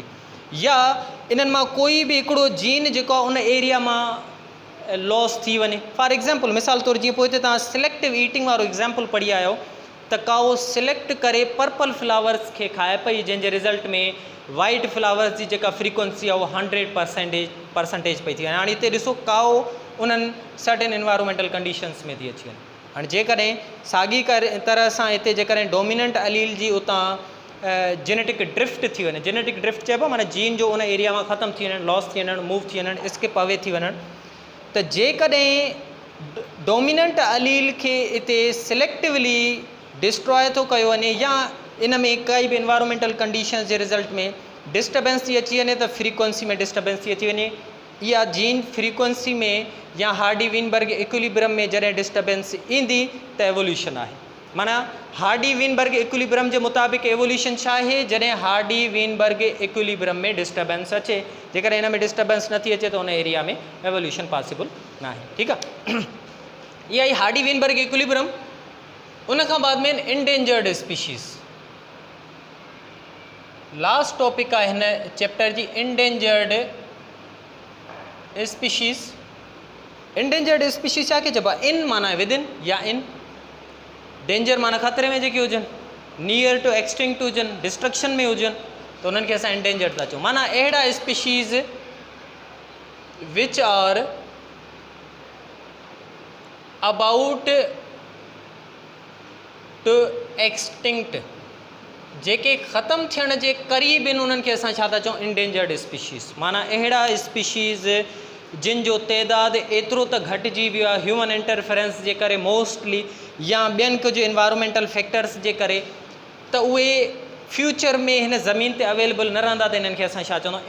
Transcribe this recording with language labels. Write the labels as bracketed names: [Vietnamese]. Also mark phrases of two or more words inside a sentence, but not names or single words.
[Sindhi] या इन्हनि मां कोई भी हिकिड़ो जीन जेको आहे उन एरिया मां लॉस थी वञे। [English] for example [Sindhi] मिसाल तौर जीअं पोइ हिते तव्हां [English] selective eating [Sindhi] वारो एग्जाम्पल पढ़ी आयो त काओ सिलेक्ट करे [English] purple flowers [Sindhi] खे खाए पई, जंहिंजे रिज़ल्ट में [English] white flowers [Sindhi] जी जेका फ्रीक्वेंसी आहे उहा 100% पई थी वञे। हाणे हिते ॾिसो काओ उन्हनि [English] certain environmental conditions [Sindhi] में थी अची वञे। हाणे जेकॾहिं साॻी तरह सां हिते जेकॾहिं [English] dominant allele [Sindhi] जी उतां [English] genetic drift [Sindhi] थी वञे, [English] genetic drift [Sindhi] चइबो माना जीन जो उन एरिया में ख़तमु थी वञणु, लॉस थी वञणु, मूव थी वञणु, [English] skip away [Sindhi] थी वञणु, त जेकॾहिं [English] dominant allele [Sindhi] खे हिते [English] selectively destroy [Sindhi] थो कयो वञे या इन में काई बि [English] environmental conditions [Sindhi] जे रिज़ल्ट में डिस्टर्बेंस थी अची वञे, त फ्रीक्वेंसी में डिस्टर्बेंस थी अची वञे। इहा [English] gene frequency [Sindhi] में या [English] Hardy Weinberg equilibrium [Sindhi] में जॾहिं डिस्टर्बेंस ईंदी त एवोल्यूशन आहे। माना [English] Hardy Weinberg equilibrium [Sindhi] जे मुताबिक़ एवोल्यूशन छा आहे, जॾहिं [English] Hardy Weinberg equilibrium [Sindhi] में डिस्टर्बेंस अचे। जेकॾहिं इन में डिस्टर्बेंस नथी अचे त उन एरिया में एवोल्यूशन पॉसिबल न आहे। ठीकु आहे, इहा ई [English] Hardy Weinberg equilibrium. [Sindhi] उन खां बाद में [English] endangered species, last topic [Sindhi] आहे हिन चैप्टर जी, [English] endangered species. endangered species [Sindhi] छा खे चइबो आहे? इन माना [English] with in [Sindhi] या इन, डेंजर माना ख़तरे में जेके हुजनि, [English] near to extinct [Sindhi] हुजनि, डिस्ट्रक्शन में हुजनि, त उन्हनि खे असां इंडेंजर्ड था चऊं। माना अहिड़ा [English] species which are about to extinct, [Sindhi] जेके ख़तमु थियण जे क़रीब आहिनि, उन्हनि खे असां छा था चऊं? [English] endangered species. [Sindhi] माना अहिड़ा स्पीशीज़ जिन जो तइदादु एतिरो त घटिजी वियो आहे [English] human interference [Sindhi] जे करे मोस्टली, या ॿियनि कुझु [English] environmental factors [Sindhi] जे करे, त उहे फ्यूचर में हिन ज़मीन ते अवेलेबल न रहंदा, त इन्हनि खे असां छा चवंदा?